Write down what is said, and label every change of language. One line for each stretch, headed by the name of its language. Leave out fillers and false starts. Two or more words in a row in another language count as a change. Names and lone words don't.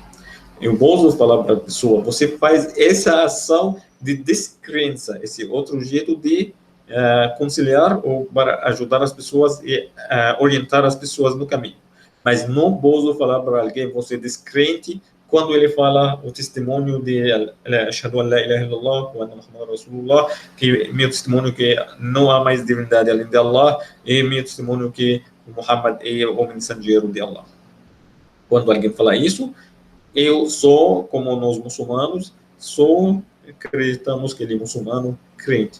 Portuguese: Eu posso falar para a pessoa, você faz essa ação de descrença, esse outro jeito de conciliar ou para ajudar as pessoas e orientar as pessoas no caminho. Mas não posso falar para alguém, você é descrente, quando ele fala o testemunho de
Arabic: أشهد أن لا إله إلا الله وأن محمدا رسول الله,
Portuguese: que meu testemunho que não há mais divindade além de Allah, e meu testemunho que Muhammad é o mensageiro de Allah. Quando alguém fala isso, eu sou, como nós muçulmanos, acreditamos que ele é muçulmano crente.